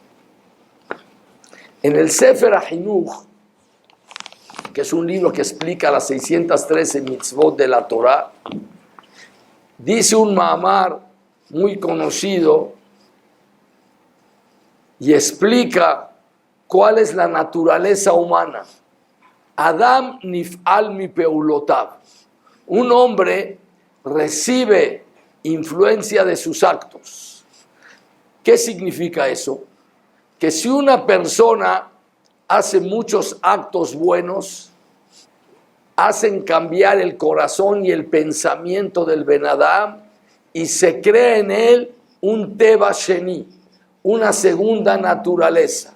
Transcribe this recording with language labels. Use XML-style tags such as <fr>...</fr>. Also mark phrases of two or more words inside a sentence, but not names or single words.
<es>En el Sefer HaHinuch, que es un libro que explica las 613 mitzvot de la Torah, dice un ma'amar muy conocido y explica cuál es la naturaleza humana.</es> <he>אדם נפעל מפעולותיו.</he> <es>Un hombre recibe influencia de sus actos. ¿Qué significa eso? Que si una persona hace muchos actos buenos, hacen cambiar el corazón y el pensamiento del</es> <he>בן אדם</he> <es>y se crea en él un</es> <he>טבע שני,</he> <es>una segunda naturaleza.</es>